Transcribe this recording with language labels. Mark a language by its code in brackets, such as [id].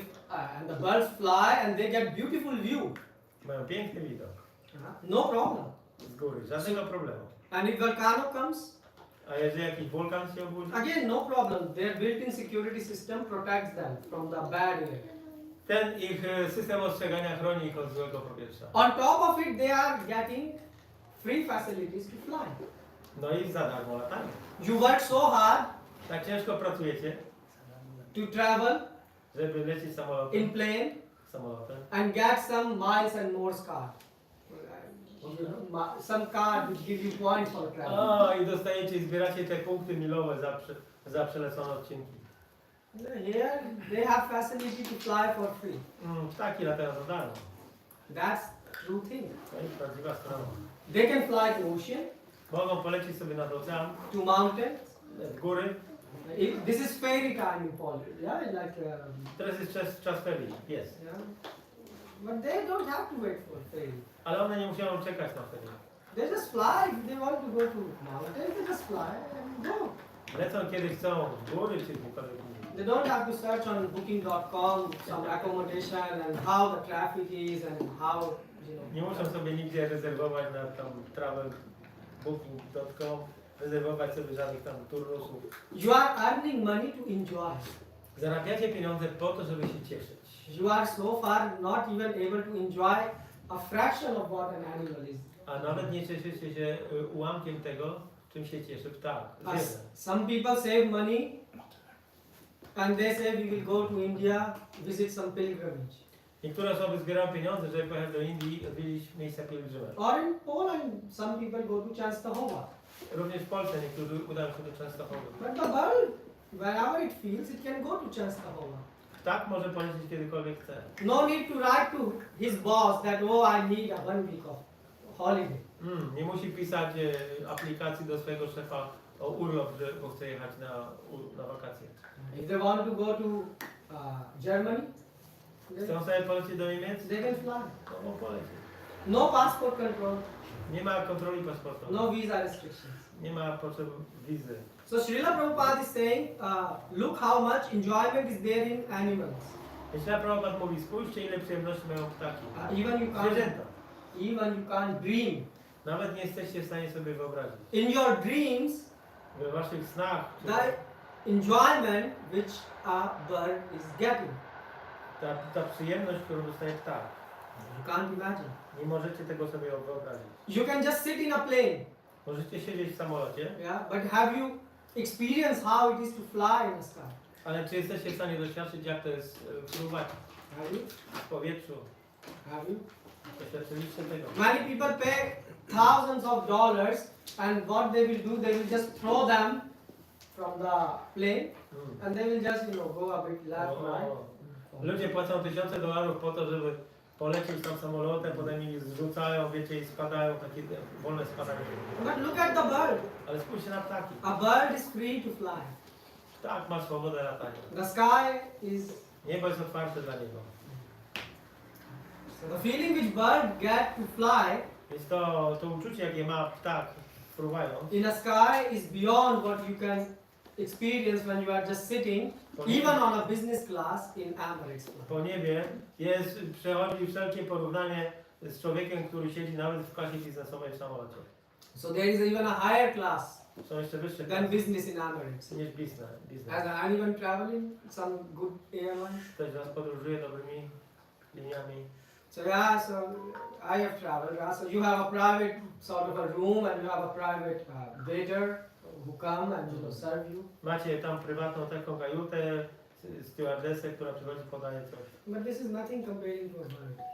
[en] And the birds fly and they get beautiful view. [pl] Mają piękny widok. [en] No problem. [pl] Z góry, żadnego problemu. [en] And if volcano comes, [pl] A jeżeli jakiś wulkan się obudzi, [en] again no problem. Their built-in security system protects them from the bad air. [pl] ten ich system ostrzegania chroni ich od złego powietrza. [en] On top of it, they are getting free facilities to fly. [pl] No i za darmo latają. [en] You work so hard [pl] Tak ciężko pracujecie, [en] to travel [pl] żeby lecieć [en] in plane and get some miles and more car. You know, some car which give you points for traveling. [pl] O, i dostajecie i zbieracie te punkty milowe za przelecone odcinki. [en] Here they have facility to fly for free. [pl] Ptaki latają za darmo. [en] That's true thing. [pl] To jest prawdziwa sprawa. [en] They can fly to ocean, [pl] Mogą polecieć sobie nad ocean, [en] to mountains. [pl] w góry. [en] This is fairy time in Poland. Yeah, like. [pl] Teraz jest czas ferii, jest. [en] Yeah. But they don't have to wait for fairy. [pl] Ale one nie muszą czekać na ferię. [en] They just fly. If they want to go to mountains, they just fly and go. [pl] Lecą kiedy chcą, w góry czy gdziekolwiek indziej. [en] They don't have to search on booking.com some accommodation and how the traffic is and how, you know. [pl] Nie muszą sobie nigdzie rezerwować na tam travel booking.com, rezerwować sobie żadnych tam turnusów. [en] You are earning money to enjoy. [pl] Zarabiacie pieniądze po to, żeby się cieszyć. [en] You are so far not even able to enjoy a fraction of what an animal is. [pl] A nawet nie cieszycie się ułamkiem tego, czym się cieszy ptak. [en] Some people save money and they say we will go to India, visit some pilgrimage. [pl] Niektóre osoby zbierają pieniądze, żeby pojechać do Indii i odwiedzić miejsca pielgrzymek. [en] Or in Poland, some people go to Częstochowa. [pl] Również w Polsce niektórzy udają się do Częstochowy. [en] But the bird, wherever it feels, it can go to Częstochowa. [pl] Ptak może polecieć kiedykolwiek chce. [en] No need to write to his boss that, oh, I need a 1 week of holiday. [pl] Nie musi pisać aplikacji do swojego szefa o urlop, bo chce jechać na wakacje. [en] If they want to go to Germany, [pl] Chcą sobie polecieć do Niemiec? [en] they can fly. [pl] To mogą polecieć. [en] No passport control, [pl] Nie ma kontroli paszportowej. [en] no visa restrictions. [pl] Nie ma potrzeb wizy. [en] So Srila Prabhupada is saying, look how much enjoyment is there in animals. [pl] Jeśli Prabhupada mówi, spójrzcie ile przyjemności mają ptaki. Zwierzęta. [en] Even you can't dream. [pl] Nawet nie jesteście w stanie sobie wyobrazić. [en] In your dreams, [pl] We waszych snach [en] the enjoyment which a bird is getting, [pl] ta przyjemność, którą dostaje ptak. [en] you can't imagine. [pl] Nie możecie tego sobie wyobrazić. [en] You can just sit in a plane, [pl] Możecie siedzieć w samolocie, [en] yeah, but have you experienced how it is to fly in the sky? [pl] ale czy jesteście w stanie doświadczyć, jak to jest fruwać [en] Have you? [pl] w powietrzu? [en] Have you? [pl] Doświadczyliście tego. [en] Many people pay thousands of dollars, and what they will do, they will just throw them from the plane, and they will just, go a bit left, right. [pl] Ludzie płacą $1000 po to, żeby polecieć tam samolotem, potem ich zrzucają, wiecie, i spadają, takie wolne spadanie. [en] But look at the bird. [pl] Ale spójrzcie na ptaki. [en] A bird is free to fly. [pl] Ptak ma swobodę latania. [en] The sky is. [pl] Niebo jest otwarte dla niego. [en] So the feeling which bird get to fly [pl] Więc to uczucie, jakie ma ptak fruwając, [en] in a sky is beyond what you can experience when you are just sitting, even on a business class in Emirates. [pl] po niebie przechodzi wszelkie porównanie z człowiekiem, który siedzi nawet w klasie biznesowej w samolocie. [en] So there is even a higher class [pl] Są jeszcze wyższe [en] than [pl] klasy [en] business in Emirates. [pl] niż biznes. [en] Has anyone traveling some good airlines? [pl] Ktoś z nas podróżuje dobrymi liniami. [en] So yeah, so I have traveled. Yeah, so you have a private sort of a room, and you have a private waiter who come and serve you. [pl] Macie tam prywatną taką kajutę, stewardessę, która przychodzi, podaje coś. [en] But this is nothing comparing to a bird.